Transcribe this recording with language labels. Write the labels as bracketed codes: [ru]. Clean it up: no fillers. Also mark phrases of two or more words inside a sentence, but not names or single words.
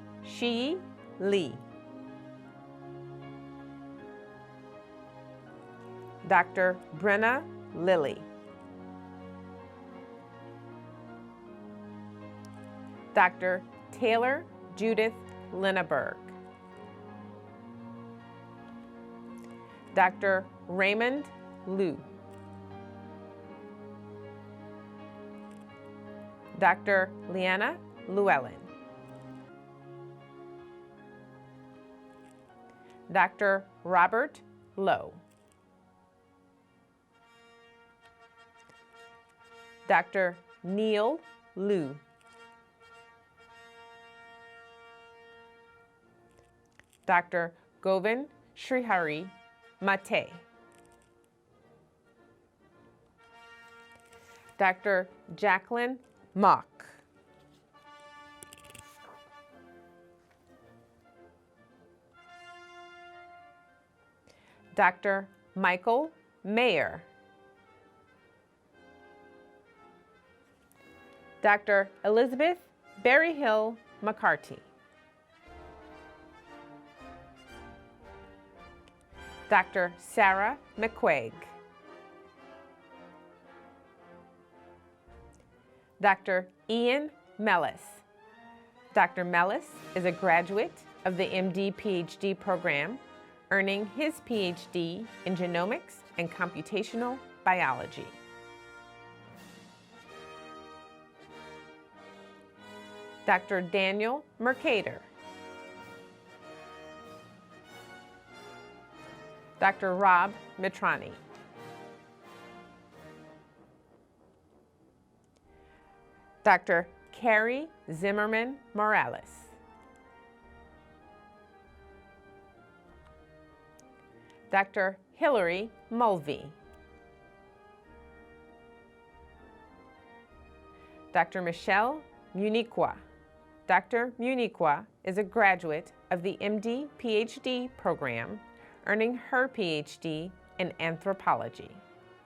[en] Shi Lee. Dr. Brenna Lilly. Dr. Taylor Judith Linneberg. Dr. Raymond Liu. Dr. Leanna Llewellyn. Dr. Robert Lowe. Dr. Neil Liu. Dr. Govind Srihari Mate. Dr. Jacqueline Mock. Dr. Michael Mayer. Dr. Elizabeth Berryhill McCarty. Dr. Sarah McQuaig. Dr. Ian Mellis. Dr. Mellis is a graduate of the MD-PhD program, earning his PhD in genomics and computational biology. Dr. Daniel Mercator. Dr. Rob Mitrani. Dr. Carrie Zimmerman Morales. Dr. Hillary Mulvey. Dr. Michelle Muniqua. Dr. Muniqua is a graduate of the MD-PhD program, earning her PhD in anthropology.